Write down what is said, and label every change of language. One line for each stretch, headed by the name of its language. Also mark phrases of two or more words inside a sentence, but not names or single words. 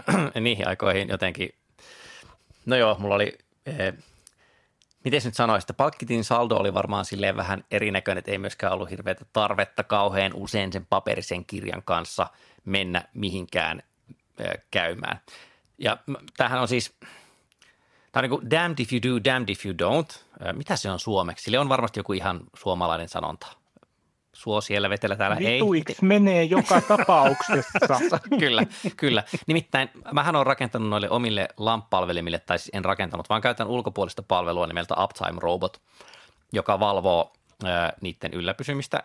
Finnish: Niihin aikoihin jotenkin. No joo, mulla oli miten nyt sanoisin, että palkkitin saldo oli varmaan silleen vähän erinäköinen, että ei myöskään ollut hirveätä tarvetta kauhean usein sen paperisen kirjan kanssa mennä mihinkään käymään. Ja tämähän on siis, tämä on niin kuin
English: damned if you do, damned if you don't.
Finnish: Mitä se on suomeksi? Sille on varmasti joku ihan suomalainen sanonta. Suo siellä, vetellä täällä ei. Vituiksi menee joka tapauksessa. Kyllä. Nimittäin mähän olen rakentanut noille omille LAMP-palvelimille, tai siis en rakentanut, vaan käytän ulkopuolista palvelua nimeltä Uptime Robot, joka valvoo niiden ylläpysymistä.